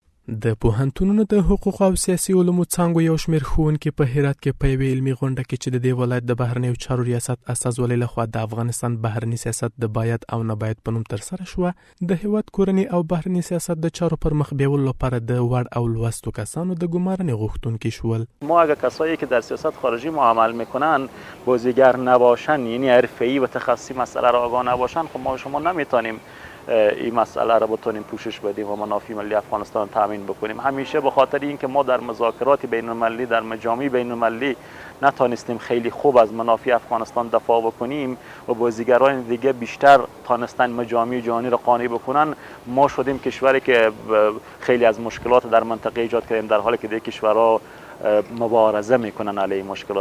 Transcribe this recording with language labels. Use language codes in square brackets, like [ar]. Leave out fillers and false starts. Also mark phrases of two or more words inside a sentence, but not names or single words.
[ps] د پوهنتونونو د حقوق او سیاسي علومو څانګو یو شمېر ښوونکي په هرات کې په یوې علمي غونډه کې چې د دې ولایت د بهرنیو چارو ریاست استازولۍ لخوا د افغانستان بهرني سیاست د باید او نه باید په نوم ترسره شوه، د هیواد کورني او بهرني سیاست د چارو پر مخ بیولو لپاره د وړ او لوستو کسانو د ګمارنې غوښتونکي شول. [fa] ما اگر کسایی که در سیاست خارجی معامل میکنن بازیگر نباشن، یعنی حرفه‌ای و تخصصی مسئله را آگاه نباشن، خب ما شما نمیتونیم این مسئله را بتونیم پوشش بدیم و منافع ملی افغانستان تامین بکنیم. همیشه به خاطر اینکه ما در مذاکرات بین المللی در مجامع بین المللی نتونستیم خیلی خوب از منافع افغانستان دفاع بکنیم و بازیگران دیگه بیشتر تونستن مجامع جهانی را قانع بکنن، ما شدیم کشوری که خیلی از مشکلات در منطقه ایجاد کردیم، در حالی که دیگه کشورها مبارزه میکنن علیه مشکلات.